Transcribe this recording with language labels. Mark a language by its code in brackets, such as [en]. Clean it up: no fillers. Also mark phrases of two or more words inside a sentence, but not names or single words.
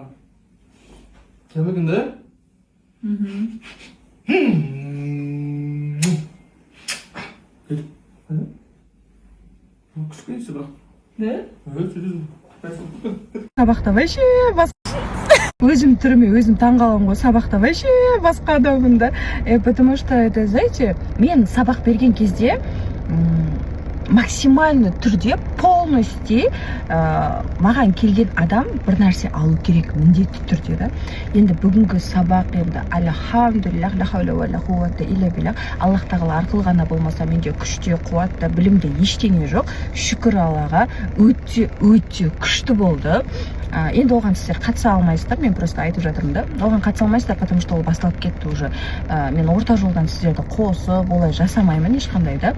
[kk] Кем екен, да? Күшкенсі бірақ. Да? Сабақта вообще өзім түріме өзім таңғаламын ғой, сабақта вообще басқа адаммын да. [ru] Потому что это, знаете, [kk] мен сабақ берген кезде максимальный түрде полностью маған келген адам бір нәрсе алу керек міндетті түрде да. Енді бүгінгі сабақ енді [ar] الحمد لله لا حول ولا قوة إلا بالله, [kk] Аллах тағала арқылы ғана болмаса менде күште, қуатта, білімде ештеңе жоқ. Шүкір Аллаға, өте күшті болды. Енді оған сіздер қатыса алмайсыздар, мен просто айтып жатырмын да. Оған қатыса алмайсыздар, [ru] потому что [kk] ол басталып кетті уже. Мен орта жолдан сіздерді қосып, олай жасамаймын ешқандай да.